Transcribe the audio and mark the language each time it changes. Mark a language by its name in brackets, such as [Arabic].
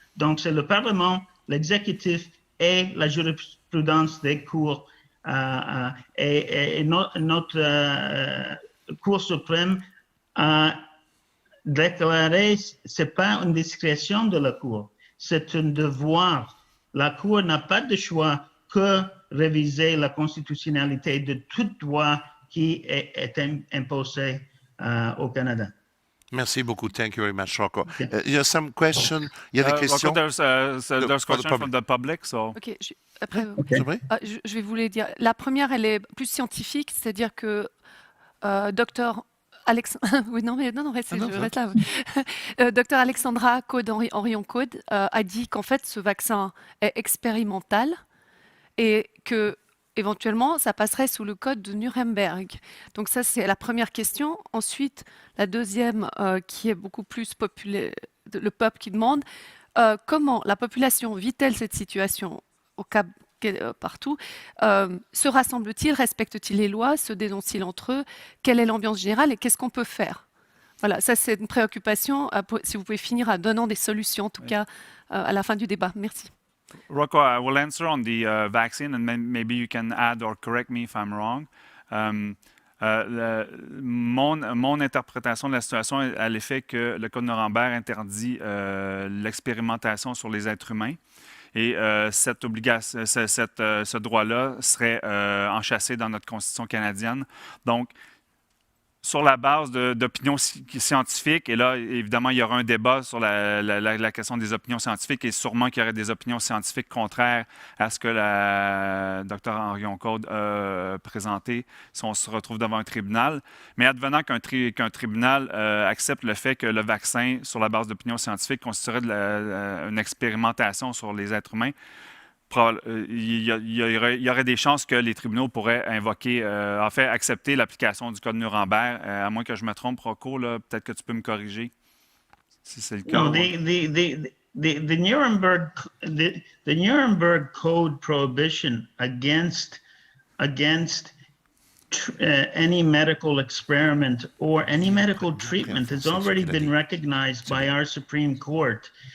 [French] Donc, c'est le Parlement, l'exécutif et la jurisprudence des cours et notre Cour suprême a déclaré c'est pas une discrétion de la Cour, c'est un devoir. La Cour n'a pas de choix que réviser la constitutionnalité de toute loi qui est imposée au Canada. Merci beaucoup. [English] Thank you very much, Rocco. [French] Il y a [English] some question. [French] Il y a des questions. [English] Rocco, there's question from the public. So. [French] Ok, après, C'est vrai? je vais vous les dire. La première, elle est plus scientifique, c'est-à-dire que docteur oui, non, restez, non, je reste là. Docteur Alexandra Caude-Henrion-Caude a dit qu'en fait, ce vaccin est expérimental et que éventuellement, ça passerait sous le code de Nuremberg. Donc ça, c'est la première question. Ensuite, la deuxième, qui est beaucoup plus populaire, le peuple qui demande, comment la population vit-elle cette situation au Cap partout, se rassemble-t-il, respecte-t-il les lois, se dénonce-t-il entre eux, quelle est l'ambiance générale et qu'est-ce qu'on peut faire? Voilà, ça c'est une préoccupation, si vous pouvez finir en donnant des solutions, en tout cas, à la fin du débat. Merci. [English] Rocco, I will answer on the vaccine, and maybe you can add or correct me if I'm wrong. [French] Mon interprétation de la situation est à l'effet que le Code Nuremberg interdit l'expérimentation sur les êtres humains. Et cette obligation, ce droit-là serait enchâssé dans notre Constitution canadienne. Donc, sur la base d'opinions scientifiques, et là, évidemment, il y aura un débat sur la question des opinions scientifiques, et sûrement qu'il y aurait des opinions scientifiques contraires à ce que la Dr Henrion-Caude a présenté si on se retrouve devant un tribunal. Mais advenant qu'un tribunal accepte le fait que le vaccin, sur la base d'opinions scientifiques, constituerait une expérimentation sur les êtres humains, il y aurait des chances que les tribunaux pourraient invoquer, en fait, accepter l'application du Code Nuremberg. À moins que je me trompe, Rocco, peut-être que tu peux me corriger si c'est le cas. [English] No, the Nuremberg Code prohibition against any medical experiment or any medical treatment has already been recognized by our Supreme Court.